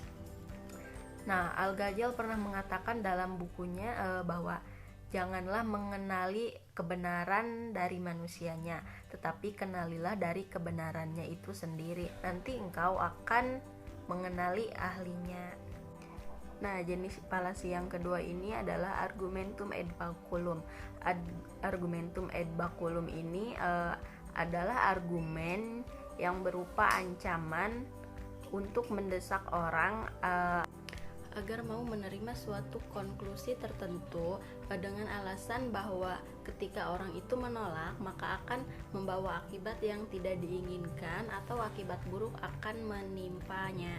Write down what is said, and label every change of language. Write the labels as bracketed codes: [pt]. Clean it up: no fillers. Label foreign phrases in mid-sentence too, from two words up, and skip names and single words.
[id] Al-Ghazali pernah mengatakan dalam bukunya bahwa janganlah mengenali kebenaran dari manusianya, tetapi kenalilah dari kebenarannya itu sendiri. Nanti engkau akan mengenali ahlinya. Jenis falasi yang kedua ini adalah [la] argumentum ad baculum. Argumentum ad baculum [id] ini adalah argumen yang berupa ancaman untuk mendesak orang agar mau menerima suatu konklusi tertentu dengan alasan bahwa ketika orang itu menolak maka akan membawa akibat yang tidak diinginkan atau akibat buruk akan menimpanya.